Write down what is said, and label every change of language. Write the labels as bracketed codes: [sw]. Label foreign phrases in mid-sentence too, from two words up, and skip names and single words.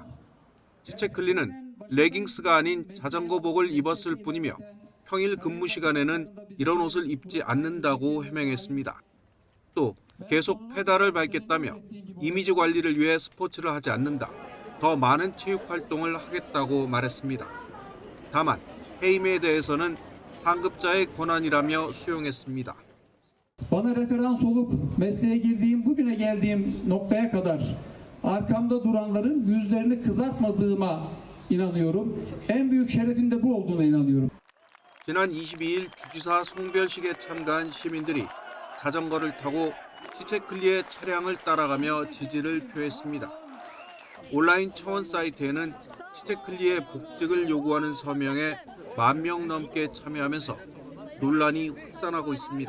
[ko] 치체클리는 레깅스가 아닌 자전거복을 입었을 뿐이며 평일 근무 시간에는 이런 옷을 입지 않는다고 해명했습니다. 또 계속 페달을 밟겠다며 이미지 관리를 위해 스포츠를 하지 않는다. 더 많은 체육 활동을 ha겠다고 말했습니다. 다만 해임에 대해서는 상급자의 권한이라며 수용했습니다. [tr] Bana referans olup mesleğe girdiğim bugüne geldiğim noktaya kadar arkamda duranların yüzlerini kızartmadığıma inanıyorum. En büyük şerefin de bu olduğuna inanıyorum. [ko] 지난 22일 주지사 송별식에 참가한 시민들이 자전거를 타고 치체클리의 차량을 따라가며 지지를 표했습니다. 온라인 청원 사이트에는 치체클리의 복직을 요구하는 서명에 10,000명 넘게 참여하면서 논란이 확산하고 있습니다.